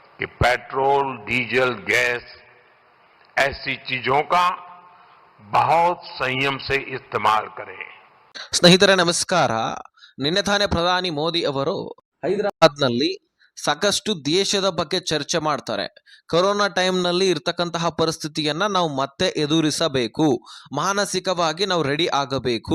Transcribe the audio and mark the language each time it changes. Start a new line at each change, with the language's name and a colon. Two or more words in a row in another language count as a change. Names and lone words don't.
Hindi: कि पेट्रोल, डीजल, गैस ऐसी चीजों का बहुत संयम से इस्तेमाल करें।
Kannada: ಸ್ನೇಹಿತರೆ ನಮಸ್ಕಾರ. ನಿನ್ನೆ ತಾನೇ ಪ್ರಧಾನಿ ಮೋದಿ ಅವರು ಹೈದರಾಬಾದ್ನಲ್ಲಿ ಸಾಕಷ್ಟು ದೇಶದ ಬಗ್ಗೆ ಚರ್ಚೆ ಮಾಡ್ತಾರೆ. ಕೊರೋನಾ ಟೈಮ್ನಲ್ಲಿ ಇರ್ತಕ್ಕಂತಹ ಪರಿಸ್ಥಿತಿಯನ್ನ ನಾವು ಮತ್ತೆ ಎದುರಿಸಬೇಕು, ಮಾನಸಿಕವಾಗಿ ನಾವು ರೆಡಿ ಆಗಬೇಕು.